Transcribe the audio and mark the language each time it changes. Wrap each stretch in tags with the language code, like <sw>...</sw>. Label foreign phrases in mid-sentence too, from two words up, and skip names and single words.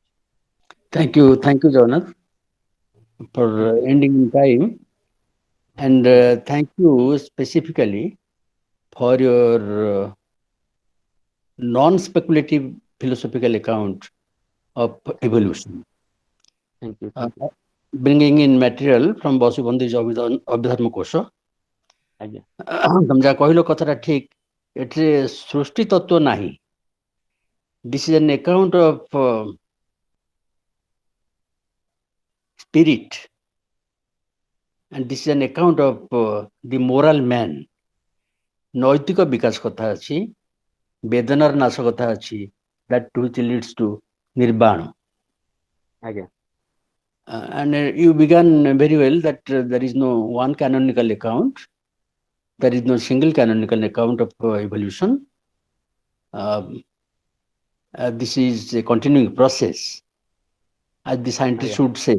<en>thank you Jagannath for ending in time, and thank you specifically for your non-speculative philosophical account of evolution, Thank you. Thank you. bringing in material from Vasubandhu Abhidharma Kosha.</en> <or>Aଜ୍ଞା. ତମେ ଯାହା କହିଲ କଥାଟା ଠିକ, ଏଥିରେ ସୃଷ୍ଟି ତତ୍ତ୍ୱ ନାହିଁ.</or> <en>This is an account of spirit, and this is an account of the moral man.</en> <or>ନୈତିକ ବିକାଶ କଥା ଅଛି, ବେଦନାର ନାଶ କଥା ଅଛି,</or> <en>that which leads to nirvana.</en> <or>ଆଜ୍ଞା.</or> <en>And you began very well that there is no one canonical account. There is no single canonical account of evolution. This is a continuing process, as the scientists should say.</en>